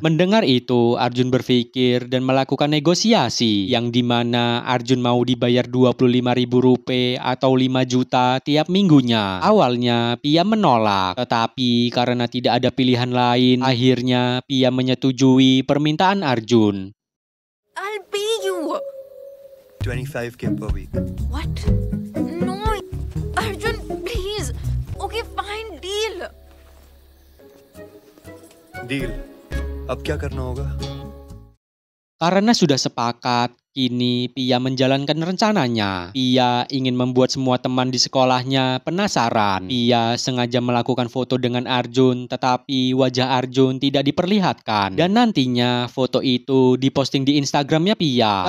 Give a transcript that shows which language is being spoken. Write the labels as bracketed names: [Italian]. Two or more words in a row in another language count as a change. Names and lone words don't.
[Indonesian] Mendengar itu, Arjun berpikir dan melakukan negosiasi yang dimana Arjun mau dibayar 25.000 rupiah atau 5 juta tiap minggunya. Awalnya Pia menolak, tetapi karena tidak ada pilihan lain, akhirnya Pia menyetujui permintaan Arjun. [English] I'll pay you. 25K per week. What? No, Arjun, please. Okay, fine, deal. Deal. [Hindi] अब क्या करना होगा? [Indonesian] Karena sudah sepakat, Kini Pia menjalankan rencananya. Pia ingin membuat semua teman di sekolahnya penasaran. Pia sengaja melakukan foto dengan Arjun, tetapi wajah Arjun tidak diperlihatkan. Dan nantinya foto itu diposting di Instagramnya Pia.